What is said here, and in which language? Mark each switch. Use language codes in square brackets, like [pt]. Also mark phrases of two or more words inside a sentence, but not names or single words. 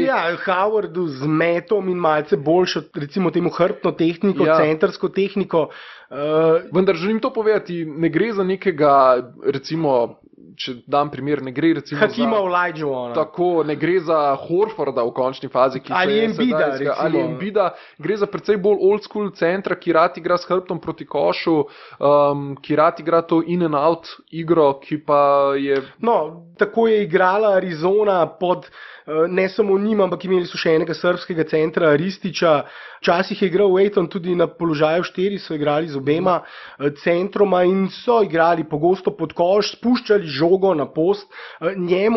[sl] Ja, Howardu z metom in malce boljšo, recimo temu hrbtno tehniko, centrsko tehniko. Vendar želim to povedati, ne gre za nekega, recimo, če dam primer, ne gre recimo Hakima Olajuwona. Tako, ne gre za Horforda v končni fazi, ki ali Embida, ali Embida, gre za precej bolj [en] old school [sl] centra, ki rad igra s hrbtom proti košu, ki rad igra to [en] in and out [sl] igro, ki pa je... No, tako je igrala Arizona pod ne samo njim, ampak imeli so še enega srbskega centra, Ristića. Včasih je igral Ejton tudi na položaju 4, so igrali z obema centroma in so igrali pogosto pod koš, spuščali žogo na post njemu.